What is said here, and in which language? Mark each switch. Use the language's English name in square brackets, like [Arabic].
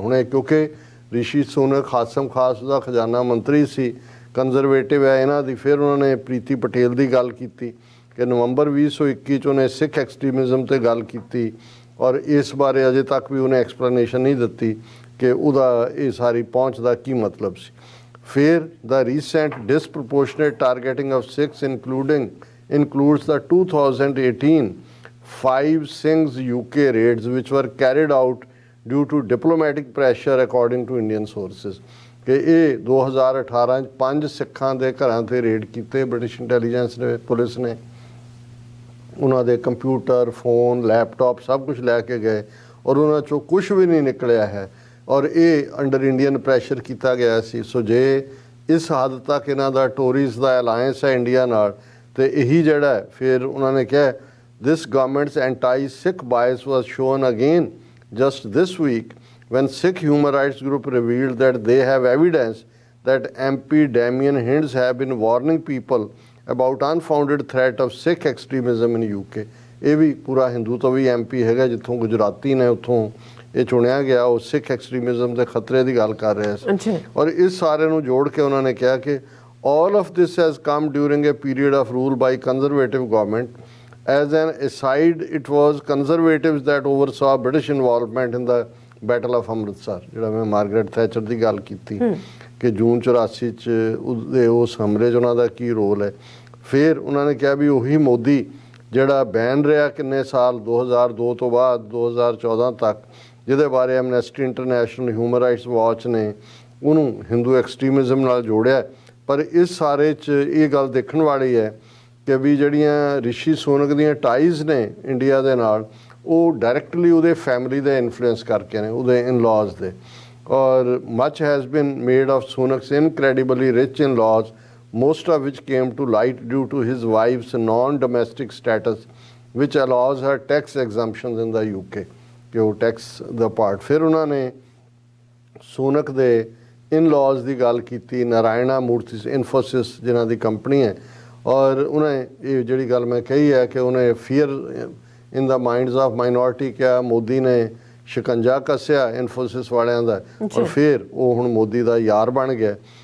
[Punjabi] ਹੁਣ ਕਿਉਂਕਿ ਰਿਸ਼ੀ ਸੁਨਕ ਹਾਸਮ ਖਾਸ ਦਾ ਖਜ਼ਾਨਾ ਮੰਤਰੀ ਸੀ, ਕੰਜ਼ਰਵੇਟਿਵ ਹੈ ਇਹਨਾਂ ਦੀ, ਫਿਰ ਉਹਨਾਂ ਨੇ ਪ੍ਰੀਤੀ ਪਟੇਲ ਦੀ ਗੱਲ ਕੀਤੀ ਕਿ ਨਵੰਬਰ 2021 'ਚ ਉਹਨੇ ਸਿੱਖ ਐਕਸਟ੍ਰੀਮਿਜ਼ਮ 'ਤੇ ਗੱਲ ਕੀਤੀ ਔਰ ਇਸ ਬਾਰੇ ਅਜੇ ਤੱਕ ਵੀ ਉਹਨੇ ਐਕਸਪਲੇਨੇਸ਼ਨ ਨਹੀਂ ਦਿੱਤੀ ਕਿ ਉਹਦਾ ਇਹ ਸਾਰੀ ਪਹੁੰਚ ਦਾ ਕੀ ਮਤਲਬ ਸੀ। ਫਿਰ [English] the recent disproportionate targeting of Sikhs includes the 2018 5 Singhs UK raids which were carried out due to diplomatic pressure according to Indian sources। [Punjabi] ਕਿ ਇਹ 2018 'ਚ 5 ਸਿੱਖਾਂ ਦੇ ਘਰਾਂ 'ਤੇ ਰੇਡ ਕੀਤੇ ਬ੍ਰਿਟਿਸ਼ ਇੰਟੈਲੀਜੈਂਸ ਨੇ, ਪੁਲਿਸ ਨੇ, ਉਹਨਾਂ ਦੇ ਕੰਪਿਊਟਰ, ਫੋਨ, ਲੈਪਟਾਪ ਸਭ ਕੁਝ ਲੈ ਕੇ ਗਏ ਔਰ ਉਹਨਾਂ 'ਚੋਂ ਕੁਝ ਵੀ ਨਹੀਂ ਨਿਕਲਿਆ ਹੈ ਔਰ ਇਹ ਅੰਡਰ ਇੰਡੀਅਨ ਪ੍ਰੈਸ਼ਰ ਕੀਤਾ ਗਿਆ ਸੀ। ਸੋ ਜੇ ਇਸ ਹੱਦ ਤੱਕ ਇਹਨਾਂ ਦਾ ਟੋਰੀਜ਼ ਦਾ ਅਲਾਇੰਸ ਹੈ ਇੰਡੀਆ ਨਾਲ, ਤੇ ਇਹੀ ਜਿਹੜਾ ਫਿਰ ਉਹਨਾਂ ਨੇ ਕਿਹਾ [English] this government's anti-Sikh bias was shown again just this week when Sikh human rights group revealed that they have evidence that MP Damien Hinds have been warning people about unfounded threat of Sikh extremism in UK। [Punjabi] ਇਹ ਵੀ ਪੂਰਾ ਹਿੰਦੂ ਤੋਂ ਵੀ MP ਹੈਗਾ, ਜਿੱਥੋਂ ਗੁਜਰਾਤੀ ਨੇ ਉੱਥੋਂ ਇਹ ਚੁਣਿਆ ਗਿਆ, ਉਹ ਸਿੱਖ ਐਕਸਟ੍ਰੀਮਿਜ਼ਮ ਦੇ ਖਤਰੇ ਦੀ ਗੱਲ ਕਰ ਰਿਹਾ ਸੀ ਔਰ ਇਸ ਸਾਰੇ ਨੂੰ ਜੋੜ ਕੇ ਉਹਨਾਂ ਨੇ ਕਿਹਾ ਕਿ [English] all of this has come during a period of rule by conservative government। As an aside, it was conservatives that oversaw British involvement in the Battle of Amritsar। [Punjabi] ਜਿਹੜਾ ਮੈਂ ਮਾਰਗਰੇਟ ਥੈਚਰ ਦੀ ਗੱਲ ਕੀਤੀ ਕਿ ਜੂਨ 84 'ਚ ਉਹਦੇ ਉਸ ਹਮਲੇ 'ਚ ਉਹਨਾਂ ਦਾ ਕੀ ਰੋਲ ਹੈ। ਫਿਰ ਉਹਨਾਂ ਨੇ ਕਿਹਾ ਵੀ ਉਹੀ ਮੋਦੀ ਜਿਹੜਾ ਬੈਨ ਰਿਹਾ ਕਿੰਨੇ ਸਾਲ 2002 ਤੋਂ ਬਾਅਦ 2014 ਤੱਕ, ਜਿਹਦੇ ਬਾਰੇ Amnesty international, human rights watch ਨੇ ਉਹਨੂੰ ਹਿੰਦੂ ਐਕਸਟ੍ਰੀਮਿਜ਼ਮ ਨਾਲ ਜੋੜਿਆ। ਪਰ ਇਸ ਸਾਰੇ 'ਚ ਇਹ ਗੱਲ ਦੇਖਣ ਵਾਲੀ ਹੈ ਕਿ ਵੀ ਜਿਹੜੀਆਂ ਰਿਸ਼ੀ ਸੁਨਕ ਦੀਆਂ ਟਾਈਜ਼ ਨੇ ਇੰਡੀਆ ਦੇ ਨਾਲ, ਉਹ ਡਾਇਰੈਕਟਲੀ ਉਹਦੇ ਫੈਮਿਲੀ ਦੇ ਇਨਫਲੂਐਂਸ ਕਰਕੇ ਨੇ, ਉਹਦੇ ਇਨ-ਲਾਜ਼ ਦੇ। [English] ਔਰ much has been made of Sunak's incredibly rich in laws, most of which came to light due to his wife's non-domestic status which allows her tax exemptions in the UK। [Punjabi] ਕਿ ਉਹ ਟੈਕਸ ਦਾ part. ਫਿਰ ਉਹਨਾਂ ਨੇ ਸੋਨਕ ਦੇ ਇਨ-ਲਾਜ਼ ਦੀ ਗੱਲ ਕੀਤੀ, ਨਾਰਾਇਣਾ ਮੂਰਥੀ ਇਨਫੋਸਿਸ ਜਿਨ੍ਹਾਂ ਦੀ ਕੰਪਨੀ ਹੈ, ਔਰ ਉਹਨੇ ਇਹ ਜਿਹੜੀ ਗੱਲ ਮੈਂ ਕਹੀ ਹੈ ਕਿ ਉਹਨੇ fear in ਦਾ minds of minority ਕਿਹਾ, ਮੋਦੀ ਨੇ ਸ਼ਿਕੰਜਾ ਕੱਸਿਆ ਇਨਫੋਸਿਸ ਵਾਲਿਆਂ ਦਾ ਔਰ ਫਿਰ ਉਹ ਹੁਣ ਮੋਦੀ ਦਾ ਯਾਰ ਬਣ ਗਿਆ।